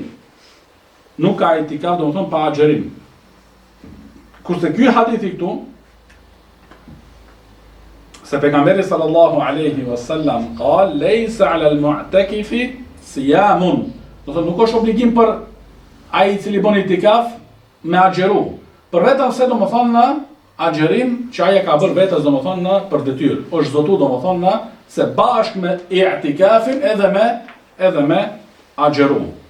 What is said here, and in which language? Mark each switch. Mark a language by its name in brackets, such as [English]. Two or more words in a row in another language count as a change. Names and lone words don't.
[Albanian] Nuk ka i'tikaf domethënë pa agjerim. Kurse ky hadithi këtu se pejgamberi [Arabic] صلى الله عليه وسلم قال ليس على المعتكف صيام. [Albanian] Do të thotë nuk është obligim për ai i cili bën i'tikaf me agjeru. Për vetëm se domethënë agjerim që ai e ka bërë vetes domethënë për detyrë. Është zotu domethënë se bashkë me i'tikafin edhe me agjeru.